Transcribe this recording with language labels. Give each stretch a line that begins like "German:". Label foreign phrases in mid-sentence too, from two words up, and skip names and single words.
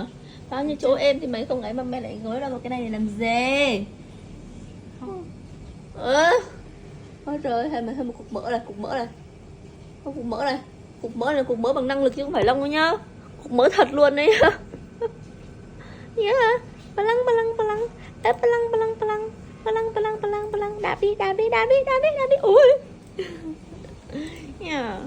Vietnamese: Bao nhiêu chỗ êm thì mấy không ấy mà mẹ lại gối ra một cái này để làm gì? Ôi trời ơi, thêm một cục mỡ này, cục mỡ này. Không, cục mỡ này. Cục mỡ này, cục mỡ bằng năng lực chứ không phải lông đâu nhá. Cục mỡ thật luôn đấy nhá. Nhớ hả? Palang palang palang. Ê palang palang palang. Palang palang palang palang. Đạp đi, đạp đi, đạp đi, đạp đi, đạp đi. Ui. Yeah.